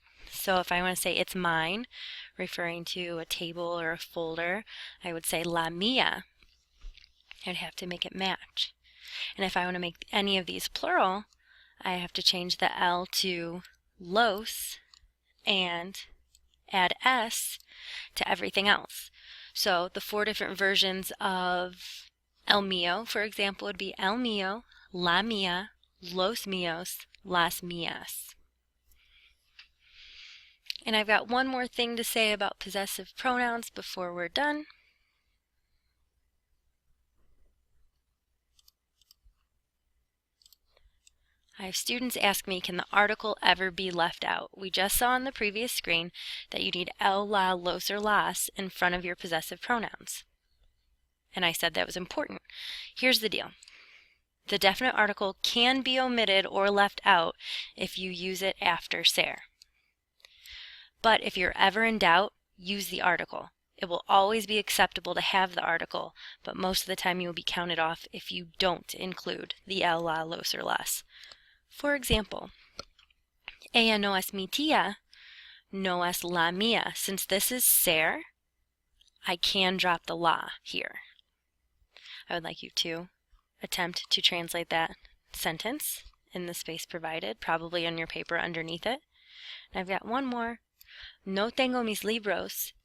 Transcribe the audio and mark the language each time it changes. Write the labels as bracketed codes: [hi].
[en] So if I want to say it's mine, referring to a table or a folder, I would say la mía. I'd have to make it match. And if I want to make any of these plural, I have to change the L to los and add S to everything else. So the 4 different versions of el mío, for example, would be [es] el mío, la mía, los míos, las mías. [en] And I've got one more thing to say about possessive pronouns before we're done. I have students ask me, can the article ever be left out? We just saw on the previous screen that you need el, la, los, or las in front of your possessive pronouns. And I said that was important. Here's the deal. The definite article can be omitted or left out if you use it after ser. But if you're ever in doubt, use the article. It will always be acceptable to have the article, but most of the time you will be counted off if you don't include the el, la, los, or las. [es] For example, ella no es mi tía, no es la mía. [en] Since this is ser, I can drop the la here. I would like you to attempt to translate that sentence in the space provided, probably on your paper underneath it. And I've got one more. [es] No tengo mis libros